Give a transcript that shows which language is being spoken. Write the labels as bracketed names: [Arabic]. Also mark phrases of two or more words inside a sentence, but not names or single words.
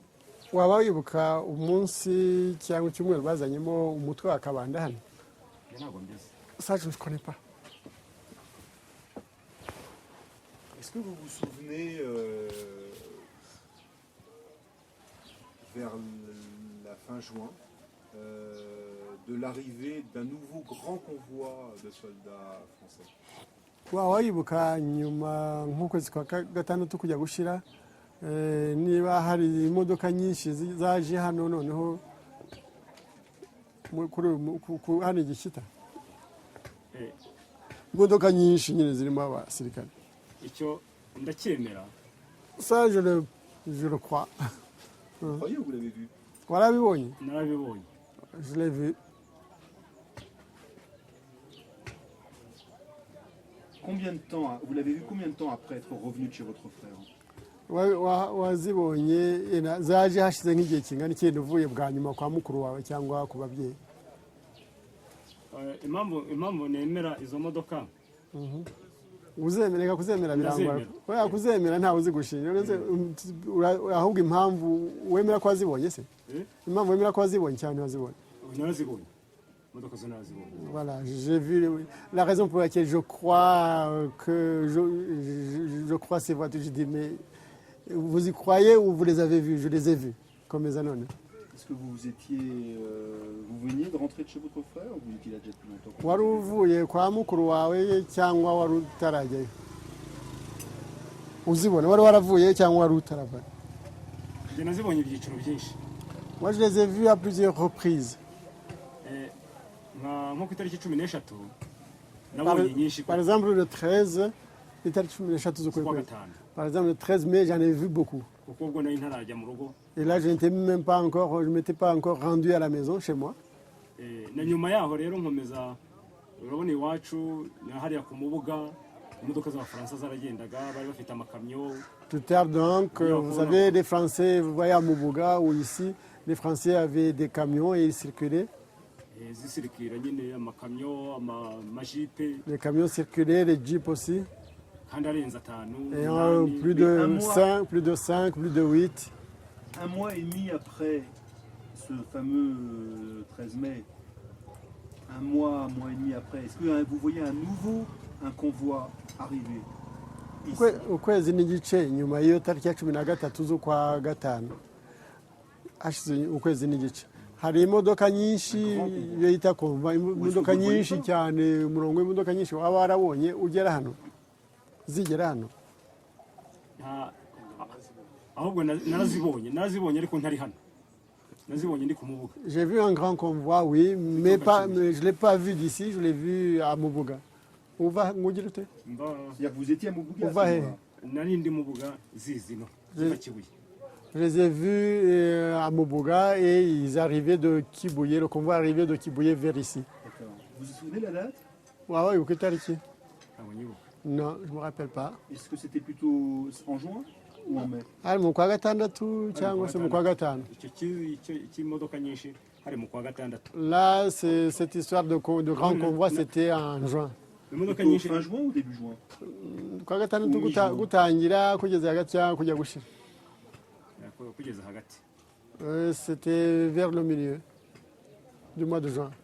[Kinyarwanda] Waba wibuka umunsi cyangwa icyumweru bazanyemo umutwe wa Kabanda hano? [French] Ça, je ne connais pas. Est-ce que vous vous souvenez vers la fin juin de l'arrivée d'un nouveau grand convoi de soldats français? [Kinyarwanda] Waba wibuka nyuma nk'ukwezi kwa gatandatu kujya gushira niba hari imodoka nyinshi zaje hano noneho hano Gishita? Imodoka nyinshi nyine zirimo abasirikare. Icyo ndacyemera. [French] Ça, je le crois. Vous croyez ou vous l'avez vu? [Kinyarwanda] Warabibonye? Narabibonye. [French] Je l'ai vu. Combien de temps, vous l'avez vu combien de temps après être revenu de chez votre frère? [Kinyarwanda] Wazibonye zaje hashize nk'igihe kingana iki uvuye bwa nyuma kwa mukuru wawe cyangwa ku babyeyi? Impamvu nemera izo modoka uzemera kuzemera birangwa Ndazemera. oya kuzemera ntawe uzi gushinga ahubwo impamvu wemera ko wazibonye se impamvu wemera ko wazibonye cyane wazibonye narazibonye imodoka zo narazibonye. [French] voilà j'ai vu la raison pour laquelle je crois que je crois ces voitures je dis mais vous y croyez ou vous les avez vues? Je les ai vues comme mes années. Est-ce que vous veniez de rentrer de chez votre frère ou vous étiez là déjà depuis longtemps? [Kinyarwanda] wari uvuye kwa mukuru wawe cyangwa wari utarajyayo uzibona wari waravuye cyangwa wari utaravayo? Njye nazibonye ibyiciro byinshi. [French] Moi je les ai vus à plusieurs reprises. [Kinyarwanda] Nko ku itariki 13 nabonye nyinshi. [French] Par exemple le [Kinyarwanda] 13 itariki 13 z'ukwezi kwa gatanu. [French] Par exemple le 13 mai j'en ai vu beaucoup. [Kinyarwanda] Kuko ubwo nari ntarajya mu rugo. [French] Et là je m'étais pas encore rendu à la maison chez moi. [Kinyarwanda] Na nyuma yaho rero nkomeza urabona iwacu na hariya ku mubuga imodoka z'abafaransa zaragendaga bari bafite amakamyo. [French] Plus tard donc vous savez les Français vous voyez à Mubuga ou ici les Français avaient des camions et ils circulaient. [Kinyarwanda] Zisirikira nyine amakamyo amajipe. [French] Les camions circulaient, les jeeps aussi. [Kinyarwanda] Kandi arenze atanu. [French] Et plus de 5, plus de 8. Un mois et demi après ce fameux 13 mai, un mois et demi après, est-ce que vous voyez un convoi arriver ici? [Kinyarwanda] Ukwezi n'igice nyuma y'iyo tariki ya 13 z'ukwa gatanu hashize ukwezi n'igice hari imodoka nyinshi yita konva imodoka nyinshi cyane umurongo w'imodoka nyinshi waba warabonye ugera hano zigera hano ahubwo narazibonye ariko ntari hano nazibonye ndi ku mubuga. [French] J'ai vu un grand convoi oui mais je l'ai pas vu d'ici, je l'ai vu à Mubuga. [Kinyarwanda] Uva ngugira ute? [French] C'est-à-dire que vous étiez à Mubuga? [Kinyarwanda] Uva he? Nari ndi Mubuga zizino Kibuye. [French] Je les ai vus à Mubuga et ils arrivaient de Kibuye, le convoi arrivait de Kibuye vers ici. D'accord. Vous vous souvenez de la date? Ouais, où que ici? [Kinyarwanda] Abonyibuka. [French] Non, je me rappelle pas. Est-ce que c'était plutôt en juin ou en mai? [Kinyarwanda] Ari mu kwa gatandatu cyangwa se mu kwa gatanu? Imodoka nyinshi hari mu kwa gatandatu. [French] Là, cette histoire de grand convoi, c'était en juin. [Kinyarwanda] Imodoka nyinshi [French] fin juin ou début juin? [Kinyarwanda] Kwa gatandatu gutangira kugeza hagati cyangwa kujya gushira. Kugeza hagati. [French] C'était vers le milieu du mois de juin.